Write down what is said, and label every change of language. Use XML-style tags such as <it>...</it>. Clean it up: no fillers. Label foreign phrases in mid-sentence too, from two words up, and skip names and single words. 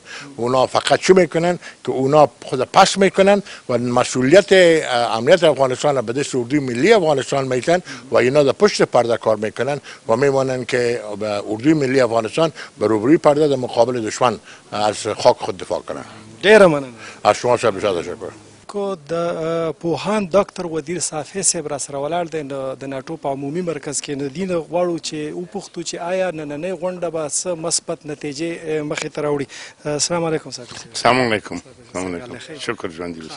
<fa>اونا فقط چی میکنن که اونا خود پس میکنن و مسئولیت امنیت افغانستان به دست اردوی ملی افغانستان میتن و اینا در پشت پرده کار میکنن و میمونن که اردوی ملی افغانستان به روبروی پرده در مقابل دشمن از خاک خود دفاع کنن.</fa> <ps>ډیره مننه.</ps> <fa>از شما صاحب بسیار تشکر.</fa> <ps>کو د پوهاند ډاکټر ودیر صافی صاحب را سره ولاړ دی د ناټو په عمومي مرکز کې. د دې نه غواړو چې وپوښتو چې آیا نننۍ غونډه به څه مثبت نتیجې مخې ته راوړي.</ps> <ar>السلام علیکم صاحب. السلام علیکم.</ar> <ps>شکر ژوندي اوسئ.</ps>